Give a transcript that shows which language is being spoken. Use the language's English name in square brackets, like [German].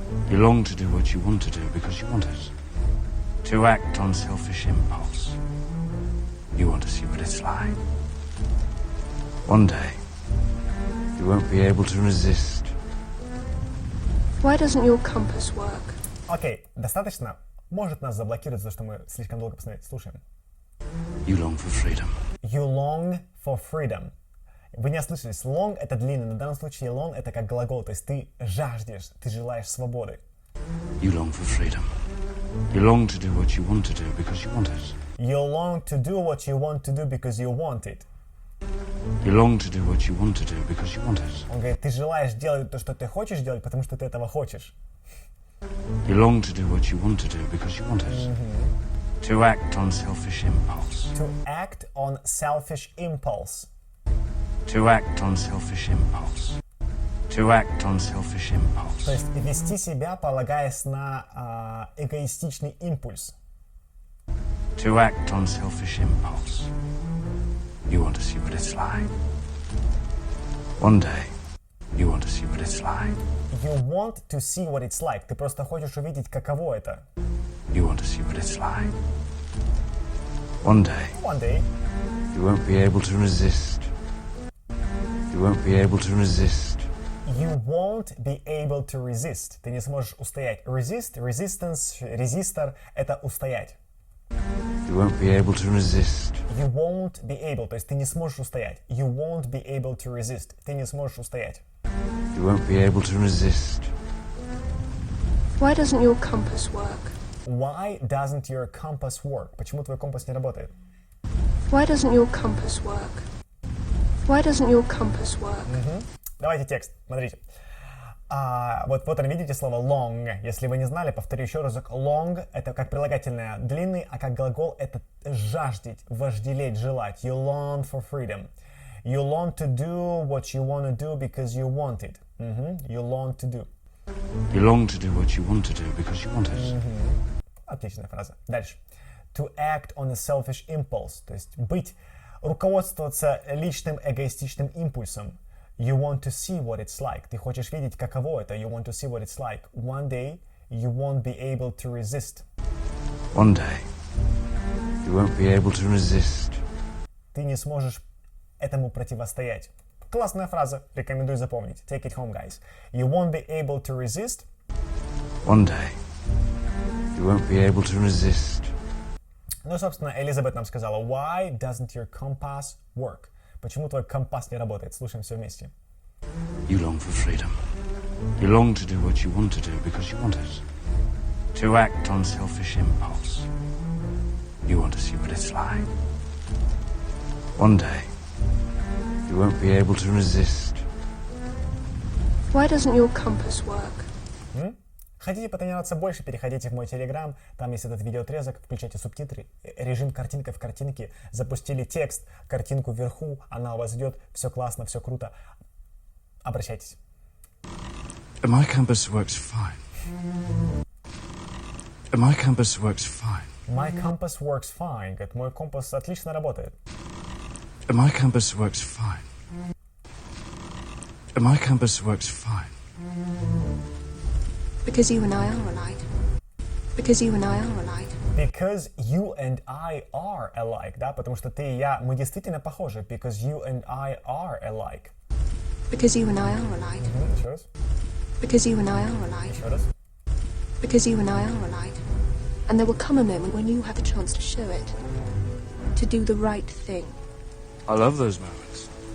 [English] You long to do what you want to do because you want it. To act on selfish impulse. You want to see what it's like. One day, you won't be able to resist. Why doesn't your compass work? [Russian] Окей, достаточно. Может нас заблокировать за то, что мы слишком долго посмотрели. Слушаем. [English] You long for freedom. You long for freedom. [Russian] Вы не ослышались. Long — это длинный, но в данном случае long — это как глагол, то есть ты жаждешь, ты желаешь свободы. [English] You long for freedom. You long to do what you want to do because you want it. You long to do what you want to do because you want it. You long to do what you want to do because you want it. [Russian] Он говорит, ты желаешь делать то, что ты хочешь делать, потому что ты этого хочешь. [English] You long to do what you want to do because you want it. To act on selfish impulse. To act on selfish impulse. To act on selfish impulse. To act on selfish impulse. [Russian] То есть вести себя, полагаясь на эгоистичный импульс. [English] To act on selfish impulse. You want to see what it's like. One day, you want to see what it's like. You want to see what it's like. [Russian] Ты просто хочешь увидеть, каково это. [English] You want to see what it's like. One day, you won't be able to resist. You won't be able to resist. You won't be able to resist. [Russian] Ты не сможешь устоять. Resist, resistance, resistor — это устоять. [English] You won't be able to resist. You won't be able, [Russian] то есть ты не сможешь устоять. [English] You won't be able to resist. [Russian] Ты не сможешь устоять. [English] You won't be able to resist. Why doesn't your compass work? Why doesn't your compass work? [Russian] Почему твой компас не работает? [English] Why doesn't your compass work? Why doesn't your compass work? [Russian] Давайте текст. Смотрите. Вот видите слово long. Если вы не знали, повторю еще разок. Long — это как прилагательное длинный, а как глагол — это жаждать, вожделеть, желать. [English] You long for freedom. You long to do what you want to do because you want it. You long to do. You long to do what you want to do because you want it. [Russian] Отличная фраза. Дальше. [English] To act on a selfish impulse. [Russian] То есть руководствоваться личным эгоистичным импульсом. [English] You want to see what it's like. [Russian] Ты хочешь видеть, каково это. [English] You want to see what it's like. One day, you won't be able to resist. One day, you won't be able to resist. [Russian] Ты не сможешь этому противостоять. Классная фраза, рекомендую запомнить. [English] Take it home, guys. You won't be able to resist. One day, you won't be able to resist. [Russian] Ну, собственно, Элизабет нам сказала, [English] why doesn't your compass work? [Russian] Почему твой компас не работает? Слушаем все вместе. [English] You long for freedom. You long to do what you want to do because you want it. To act on selfish impulse. You want to see what it's like. One day, you won't be able to resist. Why doesn't your compass work? [Russian] Хотите потренироваться больше, переходите в мой телеграм, там есть этот видеоотрезок, включайте субтитры, режим картинка в картинке, запустили текст, картинку вверху, она у вас идет, все классно, все круто. Обращайтесь. [English] My compass works fine. My compass works fine. My compass works fine. Говорит, мой компас отлично работает. My compass works fine. My compass works fine. Because you and I are alike. Because you and I are alike. Because you and I are alike, [Russian] да, потому что ты и я, мы действительно похожи. [English] Because you and I are alike. Because you and I are alike. [Russian] Еще раз. [English] Because you and I are alike. [Russian] Еще раз. [English] Because you and I are alike. And there will come a moment when you have a chance to show it. To do the right thing. I love those moments.